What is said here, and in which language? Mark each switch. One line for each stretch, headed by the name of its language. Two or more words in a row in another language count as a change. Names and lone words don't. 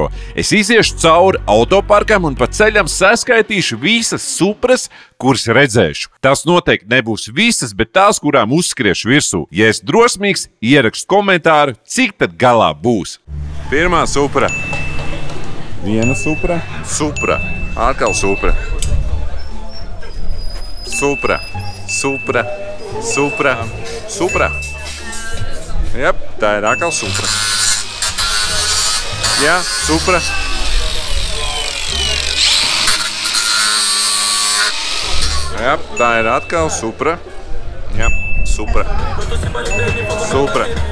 Latvian: Es iziešu cauri autoparkam un pa ceļam saskaitīšu visas Supras, kuras redzēšu. Tās noteikti nebūs visas, bet tās, kurām uzskriešu virsū. Ja es drosmīgs, ierakstu komentāru, cik tad galā būs. Pirmā Supra. Viena Supra. Supra. Atkal Supra. Supra. Supra. Supra. Supra. Jep, tā ir atkal Supra. Jā, Supra. Jā, tā ir atkal Supra. Jā, Supra. Supra.